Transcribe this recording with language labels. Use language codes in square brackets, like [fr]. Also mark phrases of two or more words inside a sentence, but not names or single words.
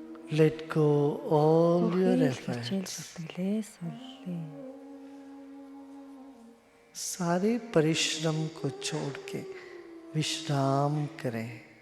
[en] Let go all your [mn] Бүхий л хичээл [en] efforts. [mn] зүтгэлээ суллаа. [hi] सारे परिश्रम को छोड़ के विश्राम करें.